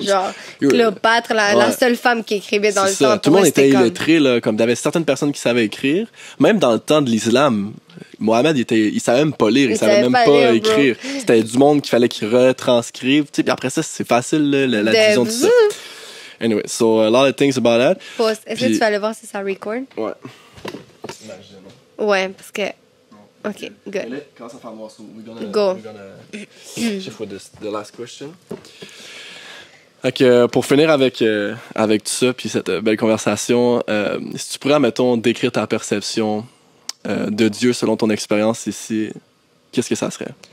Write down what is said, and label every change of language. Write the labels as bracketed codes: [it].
[fr] genre Cléopâtre, la seule femme qui écrivait dans le temps. Tout le monde était illettré, là, comme t'avais certaines personnes qui savaient écrire, même dans le temps de l'islam. Mohamed, il savait même pas lire, il savait même pas écrire. C'était du monde qu'il fallait qu'il retranscrive, tu sais, puis après ça, c'est facile, là, la division de tout ça. [en] Anyway, so a lot of things about that. [fr] Est-ce que tu vas aller voir si ça record? Ouais. Ouais, parce que... [en] OK, good. [fr] Quand ça fait noir, [en] so we're gonna shift with the last question. [fr] Donc, pour finir avec tout ça, puis cette belle conversation, si tu pourrais, mettons, décrire ta perception de Dieu selon ton expérience ici, qu'est-ce que ça serait?